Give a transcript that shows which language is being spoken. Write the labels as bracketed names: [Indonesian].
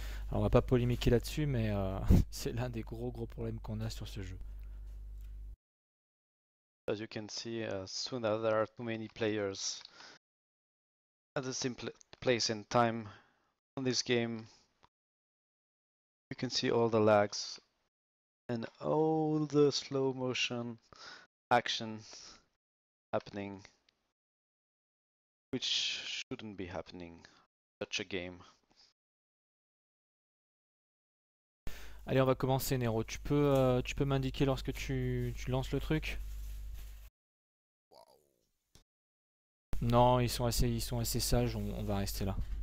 [French] Alors, on va pas polémiquer là-dessus, mais c'est l'un des gros problèmes qu'on a sur ce jeu. [English] As you can see, soon there are too many players at the same place and time on this game. You can see all the lags and all the slow motion action happening, which shouldn't be happening in such a game. [French] Allez, on va commencer, Nero. Tu peux m'indiquer lorsque tu lances le truc? Waouh. Non, ils sont assez sages, on va rester là.